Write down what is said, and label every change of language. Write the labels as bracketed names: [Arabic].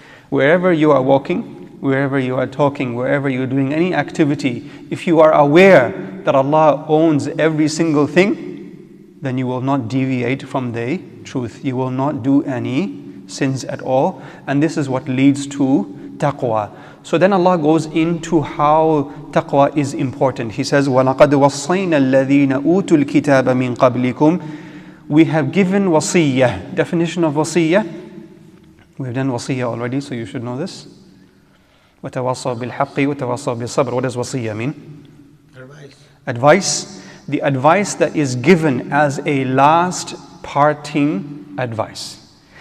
[English] Wherever you are walking, wherever you are talking, wherever you're doing any activity, if you are aware that Allah owns every single thing, then you will not deviate from the truth. You will not do any sins at all. And this is what leads to taqwa. So then Allah goes into how taqwa is important. He says, [Arabic] وَلَقَدْ وَصَّيْنَا الَّذِينَ أُوتُوا الْكِتَابَ مِنْ قَبْلِكُمْ. [English] We have given wasiyah. Definition of wasiyah. We've done wasiyah already, so you should know this. [Arabic] وَتَوَصَّوْا بِالْحَقِّ وَتَوَصَّوْا بِالصَّبْرِ. [English] What does wasiyah mean? Advice. The advice that is given as a last parting advice.